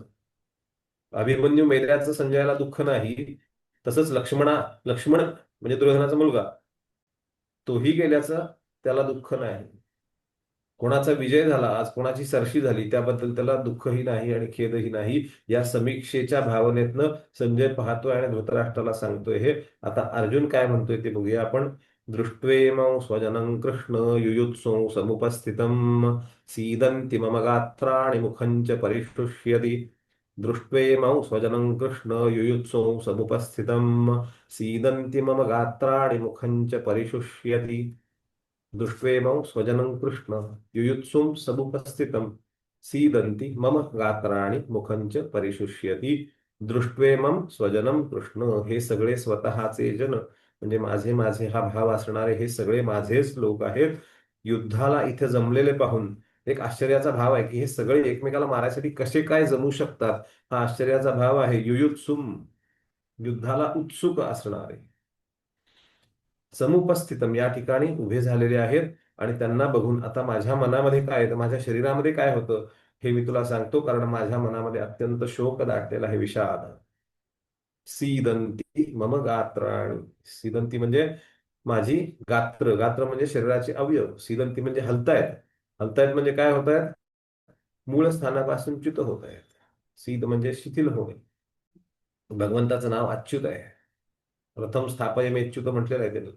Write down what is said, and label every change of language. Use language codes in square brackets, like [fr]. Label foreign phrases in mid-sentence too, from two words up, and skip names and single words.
[mr] अभिमन्यू मेल्याचं संजयाला दुःख नाही, तसंच लक्ष्मण म्हणजे दुर्योधनाचा मुलगा, तोही गेल्याचं त्याला दुःख नाही. कोणाचा विजय झाला आज, कोणाची सरशी झाली त्याबद्दल त्याला दुःखही नाही आणि खेदही नाही. या समीक्षेच्या भावनेतनं संजय पाहतोय आणि धृतराष्ट्राला सांगतोय हे. आता अर्जुन काय म्हणतोय ते बघूया आपण. [sa] दृष्ट्वेमं स्वजनं कृष्ण युयुत्सु समुपस्थितं सीदन्ति मम गात्राणि मुखं च परिशुष्यति. दृष्ट्वेमं स्वजनं कृष्ण युयुत्सु समुपस्थितं सीदन्ति मम गात्राणि मुखं च परिशुष्यति. दृष्ट्वेमं स्वजनं कृष्ण युयुत्सुं समुपस्थितं सीदन्ति मम गात्राणि मुखं च परिशुष्यति. दृष्ट्वेमं स्वजनं कृष्ण, [mr] हे सगळे स्वतःचे जन म्हणजे माझे माझे हा भाव असणारे हे सगळे माझेच लोक आहेत. युद्धाला इथे जमलेले पाहून एक आश्चर्याचा भाव आहे की हे सगळे एकमेकाला मारायसाठी कसे काय जमू शकतात. हा आश्चर्याचा भाव आहे. युयुत्सुम, युद्धाला उत्सुक असणारे. समुपस्थितम, या ठिकाणी उभे झालेले आहेत. आणि त्यांना बघून आता माझ्या मनामध्ये काय आहे, तर माझ्या शरीरामध्ये काय होतं हे मी तुला सांगतो, कारण माझ्या मनामध्ये अत्यंत शोक दाटलेला आहे, विषाद. [sa] सीदंती मम गात्राणी. [mr] सीदंती म्हणजे माझी गात्र, गात्र म्हणजे शरीराचे अवयव. सीदंती म्हणजे हलतायत. हलतायत म्हणजे काय होत आहेत, मूळ स्थानापासून च्युत होत आहेत. सीद म्हणजे शिथिल होणे. भगवंताचं नाव अच्युत आहे. [sa] प्रथम स्थापय मेच्युत [mr] म्हटलेलं आहे त्यानं.